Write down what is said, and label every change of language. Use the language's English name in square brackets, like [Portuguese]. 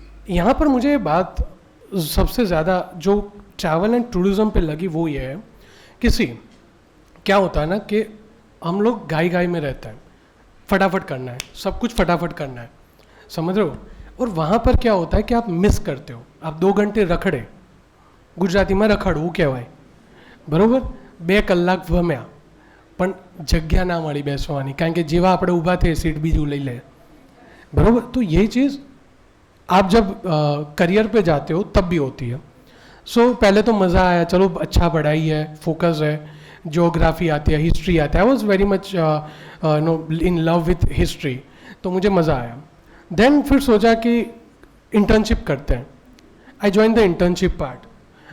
[Hindi] यहाँ पर मुझे बात सबसे ज़्यादा जो ट्रैवल एंड टूरिज़्म पे लगी वो ये है कि क्या होता है ना कि हम लोग गाई में रहते हैं, फटाफट करना है, सब कुछ फटाफट करना है, समझ रहे हो. और वहाँ पर क्या होता है कि आप मिस करते हो. आप 2 घंटे रखड़े, [Gujarati] ગુજરાતીમાં રખડવું કહેવાય, બરાબર, 2 કલાક ભમ્યા પણ જગ્યા ના મળી બેસવાની, કારણ કે જેવા આપણે ઊભા થઈએ સીટ બીજું લઈ લે, બરાબર. [Hindi] तो ये चीज़ आप जब करियर पे जाते हो तब भी होती है. सो पहले तो मज़ा आया, चलो अच्छा पढ़ाई है, फोकस है, ज्योग्राफी आती है, हिस्ट्री आता है. [English] I was very much no in love with history, [Hindi] तो मुझे मज़ा आया. देन फिर सोचा कि इंटर्नशिप करते हैं. [English] I join the internship part.